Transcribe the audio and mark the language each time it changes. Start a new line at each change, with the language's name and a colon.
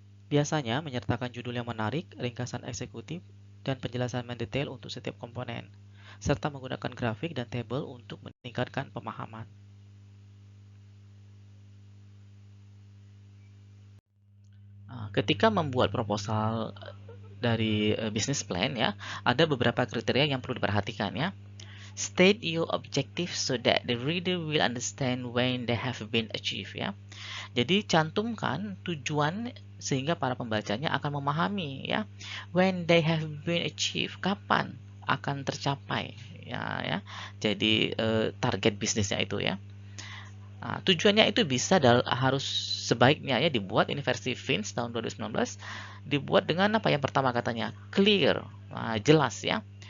Indonesian: Biasanya menyertakan judul yang menarik, ringkasan eksekutif, dan penjelasan mendetail untuk setiap komponen, serta menggunakan grafik dan tabel untuk meningkatkan pemahaman. Ketika membuat proposal dari business plan ya, ada beberapa kriteria yang perlu diperhatikan ya.
English: State your objective so that the reader will understand when they have been achieved ya.
Indonesian: Jadi cantumkan tujuan sehingga para pembacanya akan memahami ya.
English: When they have been achieved,
Indonesian: kapan akan tercapai ya. Jadi target bisnisnya itu ya. Nah, tujuannya itu harus sebaiknya ya dibuat ini versi Fins tahun 2019 dibuat dengan apa yang pertama katanya clear, jelas ya.